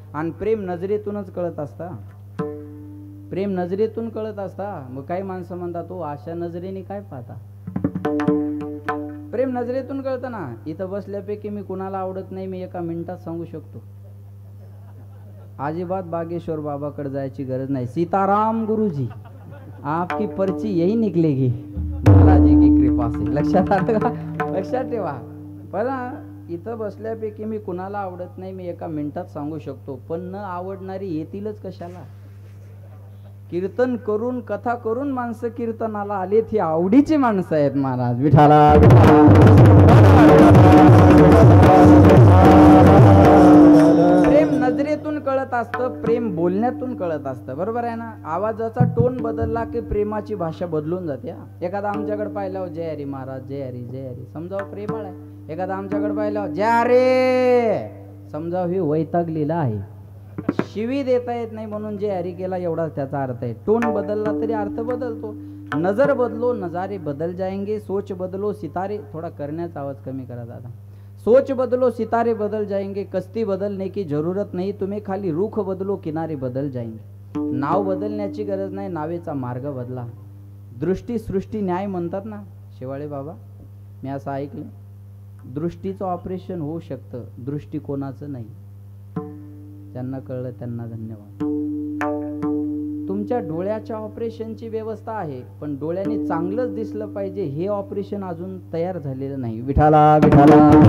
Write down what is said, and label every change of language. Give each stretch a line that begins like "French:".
Marathi: आणि प्रेम नजरेतूनच कळत असता, प्रेम नजरेतून कळत असता। मग काही माणसं म्हणतात तो अशा नजरेने काय पाहता, प्रेम नजरेतून कळतं ना। इथं बसल्यापैकी मी कुणाला आवडत नाही मी एका मिनिटात सांगू शकतो। अजिबात बागेश्वर बाबाकडे जायची गरज नाही।
Hindi: सीताराम गुरुजी आपकी पर्ची यही निकलेगी, बालाजी की कृपा से।
Marathi: लक्षात आलं का, लक्षात ठेवा। पण इथं बसल्यापैकी मी कुणाला आवडत नाही मी एका मिनिटात सांगू शकतो, पण न आवडणारी येतीलच कशाला। कीर्तन करून कथा करून माणसं कीर्तनाला आलेत, ही आवडीची माणसं आहेत महाराज। विठाला प्रेम नजरेतून कळत असतं, प्रेम बोलण्यातून कळत असतं, बरोबर आहे ना। आवाजाचा टोन बदलला की प्रेमाची भाषा बदलून जाते। एखादा आमच्याकडे पाहिल्यावर जय हरी महाराज जय हरी जय हरी समजावं प्रेमळ आहे। एखादा आमच्याकडे पाहिल्यावर जय रे समजावं ही वैतागलेला आहे। शिवी देता येत नाही म्हणून जे हरी केला एवढाच त्याचा अर्थ आहे। टोन बदलला तरी अर्थ बदलतो।
Hindi: नजर बदलो नजारे बदल जाएंगे, सोच बदलो सितारे,
Marathi: थोड़ा करण्याचा आवाज कमी करा दादा।
Hindi: सोच बदलो सितारे बदल जाएंगे, कश्ती बदलने की जरूरत नहीं, तुम्हें खाली रुख बदलो किनारे बदल जाएंगे।
Marathi: नाव बदलण्याची गरज नाही, नावेचा मार्ग बदला। दृष्टी सृष्टी न्याय म्हणतात ना शेवाळे बाबा, मी असं ऐकलं दृष्टीचं ऑपरेशन होऊ शकतं, दृष्टिकोनाचं नाही। ज्यांना कळलं त्यांना धन्यवाद। तुमच्या डोळ्याच्या ऑपरेशनची व्यवस्था आहे, पण डोळ्याने चांगलंच दिसलं पाहिजे हे ऑपरेशन अजून तयार झालेलं नाही। विठाला विठाला